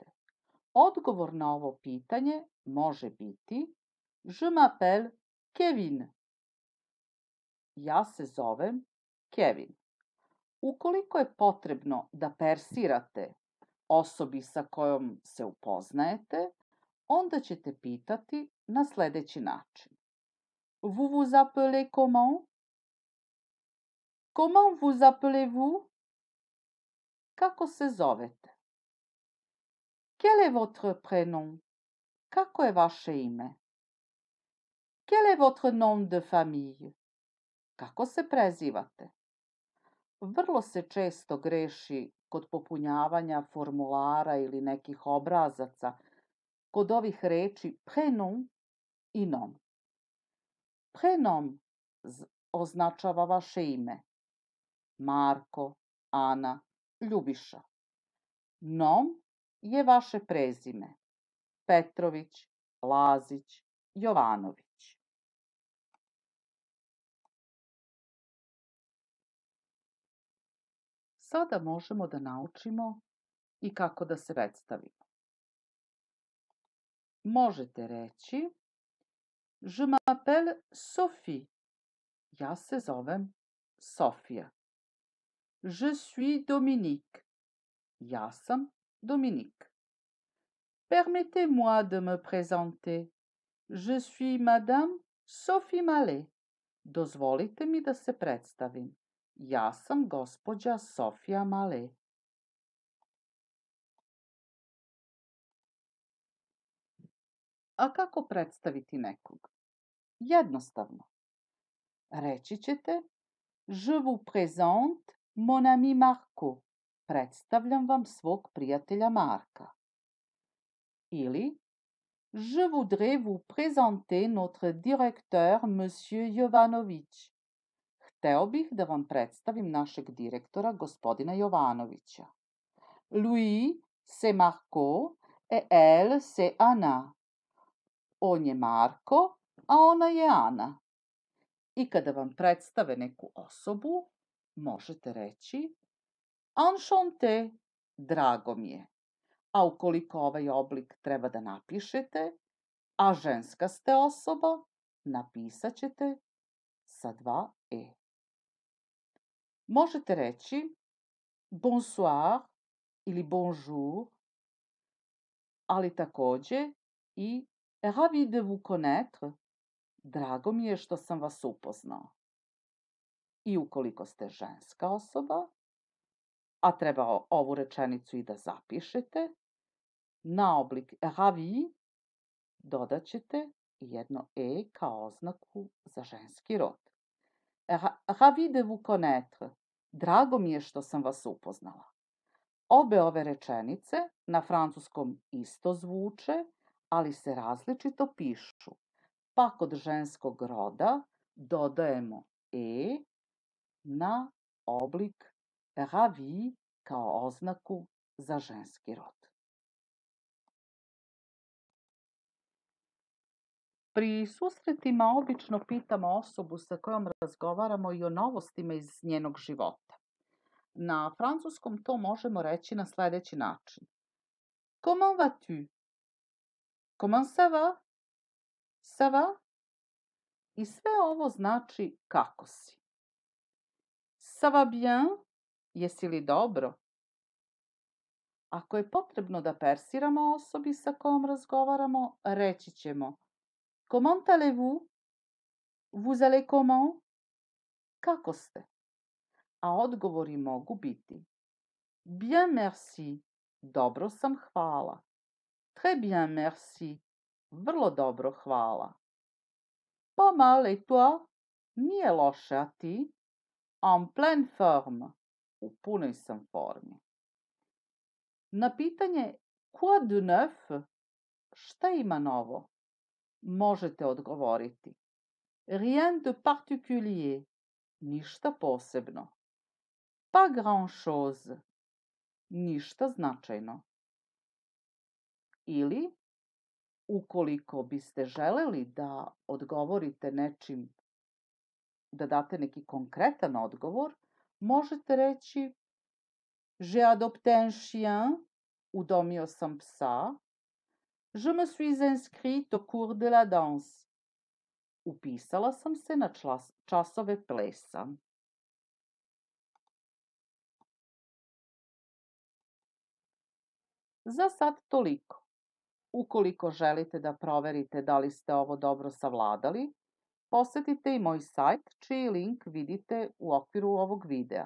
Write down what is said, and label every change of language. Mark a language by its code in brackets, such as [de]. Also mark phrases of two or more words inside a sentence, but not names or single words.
[sr] Odgovor na ovo pitanje može biti [fr] Je m'appelle Kevin. [sr] Ja se zovem Kevin. Ukoliko je potrebno da persirate osobi sa kojom se upoznajete, onda ćete pitati na sledeći način. [fr] Vous vous appelez comment? Comment vous appelez-vous? [sr] Kako se zovete? [fr] Quel est votre prénom? [sr] Kako je vaše ime? [fr] Quel est votre nom de famille? [sr] Kako se prezivate? Vrlo se često greši kod popunjavanja formulara ili nekih obrazaca kod ovih reči prénom i nom. Prénom označava vaše ime. Marko, Ana, Ljubiša. Nom je vaše prezime? Petrović, Lazić, Jovanović. Sada možemo da naučimo i kako da se predstavimo. Možete reći [fr] Je m'appelle Sophie. [sr] Ja se zovem Sofija. [fr] Je suis Dominique. [sr] Ja sam Dominik. [fr] Permettez-moi de me présenter. Je suis Madame Sophie Mallet. [sr] Dozvolite mi da se predstavim. Ja sam gospođa Sofija Mallet. A kako predstaviti nekog? Jednostavno. Reći ćete [fr] Je vous présente mon ami Marco. [sr] Predstavljam vam svog prijatelja Marka. [fr] Ili Je voudrais vous présenter notre directeur, monsieur Jovanović. [sr] Hteo bih da vam predstavim našeg direktora, gospodina Jovanovića. [fr] Lui, c'est Marco, et elle, c'est Anna. [sr] On je Marko, a ona je Ana. I kada vam predstave neku osobu, možete reći Enchanté, drago mi je. A ukoliko ovaj oblik treba da napišete, a ženska ste osoba, napisat ćete sa 2 e. Možete reći bonsoir ili bonjour, ali takođe i [fr] ravi de vous connaître, [sr] drago mi je što sam vas upoznao. I ukoliko ste ženska osoba, a treba ovu rečenicu i da zapišete, na oblik ravi dodat ćete jedno e kao oznaku za ženski rod. [fr] Ravi de vous connaître, [sr] drago mi je što sam vas upoznala. Obe ove rečenice na francuskom isto zvuče, ali se različito pišu. Pa kod ženskog roda dodajemo e na oblik ravi kao oznaku za ženski rod. Pri susretima obično pitamo osobu sa kojom razgovaramo i o novostima iz njenog života. Na francuskom to možemo reći na sledeći način. [fr] Comment vas-tu? Comment ça va? Ça va? [sr] I sve ovo znači kako si. [fr] Ça va bien? [sr] Jesi li dobro? Ako je potrebno da persiramo osobi sa kojom razgovaramo, reći ćemo [fr] Comment allez-vous? Vous allez comment? [sr] Kako ste? A odgovori mogu biti [fr] Bien merci, [sr] dobro sam, hvala. [fr] Très bien merci, [sr] vrlo dobro, hvala. [fr] Pas mal et toi? [sr] Nije loše, a ti? [fr] En pleine forme, [sr] u punoj sam formi. Na pitanje [fr] Quoi de neuf? [sr] Šta ima novo? Možete odgovoriti [fr] Rien de particulier, [sr] ništa posebno. [fr] Pas grand-chose, [sr] ništa značajno. Ili, ukoliko biste želeli da odgovorite nečim, da date neki konkretan odgovor, možete reći [fr] J'ai adopté un chien, [sr] udomio sam psa. [fr] Je me suis inscrite au cours de la danse. [sr] Upisala sam se na časove plesa. Za sad toliko. Ukoliko želite da proverite da li ste ovo dobro savladali, posetite i moj sajt, čiji link vidite u okviru ovog videa.